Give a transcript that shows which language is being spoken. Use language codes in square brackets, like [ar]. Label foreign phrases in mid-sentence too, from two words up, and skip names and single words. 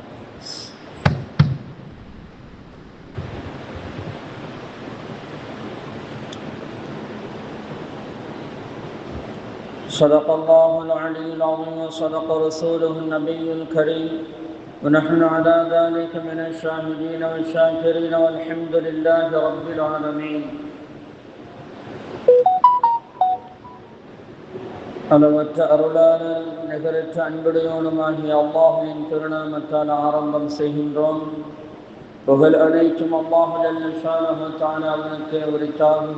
[ar] صدق الله العلي العظيم وصدق رسوله النبي الكريم، ونحن على ذلك من الشاهدين والشاكرين والحمد لله رب العالمين. [ta] அளவற்ற அருளாளர் நிகரற்ற அன்புடையோனுமாகிய அல்லாஹ்வின் திருநாமத்தால் ஆரம்பம் செய்கின்றோம். புகழ் அனைத்தும் [ar] الله جل شأنه تعالى [ta] அவனுக்கே உரித்தாகுக.